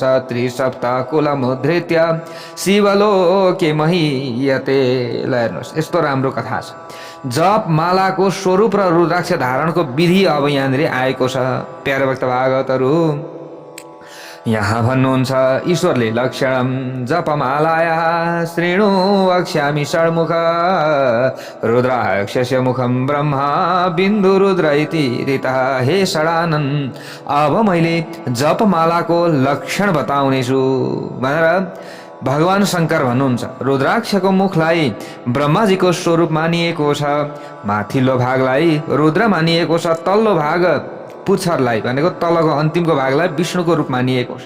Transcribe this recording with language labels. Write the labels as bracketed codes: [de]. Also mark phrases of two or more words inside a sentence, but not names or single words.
[sa] त्रिसप्ताह कुलमुद्धृत्य शिवलोके महीयते। [ne] ल हेर्नुहोस्, यस्तो राम्रो कथा छ। जप मालाको स्वरूप र रुद्राक्ष धारणको विधि अब यहाँनिर आएको छ। प्यारे भक्त भागवतहरू, यहाँ भन्नुहुन्छ ईश्वरले [sa] लक्षणम जपमालाया श्रेणु वक्ष्यामि षण्मुख रुद्राक्षस्य मुखम ब्रह्मा बिन्दु रुद्र इति रीतः। हे षडानन, [ne] अब मैले जपमालाको लक्षण बताउनेछु भनेर भगवान शङ्कर भन्नुहुन्छ। रुद्राक्षको मुखलाई ब्रह्माजीको स्वरूप मानिएको छ, माथिल्लो भागलाई रुद्र मानिएको छ, तल्लो भाग पुच्छरलाई भनेको तलको अन्तिमको भागलाई विष्णुको रूप मानिएको छ।